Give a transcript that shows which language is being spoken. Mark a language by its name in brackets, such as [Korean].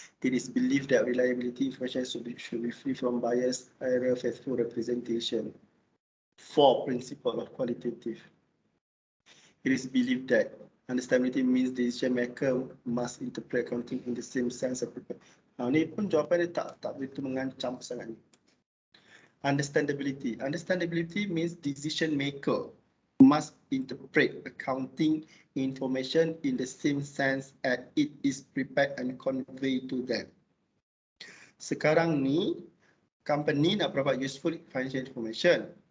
[English] It is believed that reliability information should be free from bias, error, faithful representation. 4 principle of qualitative. It is believed that understandability means the decision maker must interpret accounting in the same sense of people. [Malay] Ni pun jawapan dia tak begitu mengancam sangat ni. [English] Understandability. Understandability means decision maker must interpret accounting information in the same sense as it is prepared and conveyed to them. [Malay] Sekarang ni, company nak [English] provide useful financial information.